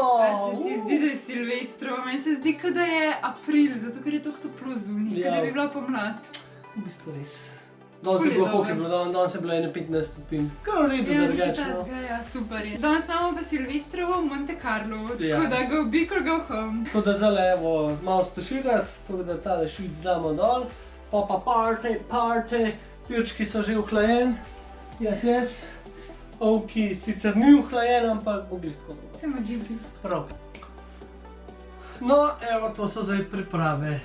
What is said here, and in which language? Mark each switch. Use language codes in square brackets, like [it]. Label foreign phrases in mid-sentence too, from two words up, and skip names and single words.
[sl] A se ti zdi, da je Silvestrovo? Meni se zdi, da je april, zato ker je tako toplo zunaj, Ja. da bi bila pomlad. V bistvu res. Danes je Ful je bilo, koliko je dobro. bilo? Danes je bilo 15 stopinj. Kar v redu, Ja, drugače. nekaj ja, super je. Danes imamo pa Silvestrovo v Monte Carlo, Ja. tako da [en] go big or go home. [sl] Tako da zdaj evo malo stuširati, tako da tale švic damo dol. Pa party, pivčki so že ohlajeni. Yes. Ovki sicer ni ohlajen, ampak bo glih tako dobro. Samo džibi. Prav. No, evo, to so zdaj priprave.